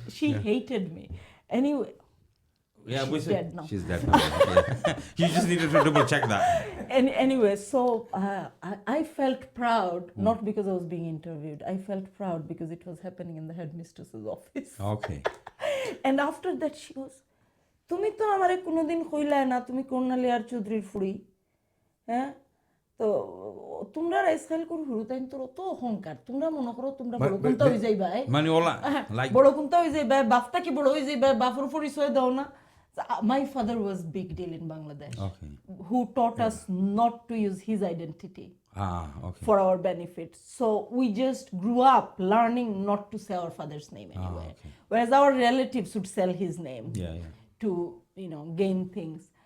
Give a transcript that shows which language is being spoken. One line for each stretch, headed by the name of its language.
English: She hated me. Anyway, Yeah, she's dead now. She's dead now. Yeah. You just needed to double check that. Anyway, so I felt proud, not because I was being interviewed. I felt proud because it was happening in the headmistress's office. Okay.
Bangla: And after that she goes, তুমি তো আমারে কোনোদিন কইলাই না তুমি কর্নালিয়ার চৌধুরীর ফুড়ি, হ্যাঁ, তো তোমরা স্টাইল করে হুরু তাই তোর তো অহংকার, তোমরা মনে করো তোমরা বড় কোনটা হয়ে যাইবা,
English: Money all like
Bangla: বড় কোনটা হয়ে যাইবা, বাপটা কি বড় হয়ে যাইবা, বাপের পরিচয় দাও না।
English: My father was big deal in Bangladesh, Okay. who taught us not to use his identity Okay. for our benefit. So we just grew up learning not to say our father's name anywhere. Okay. Whereas our relatives would sell his name Yeah. to, gain things.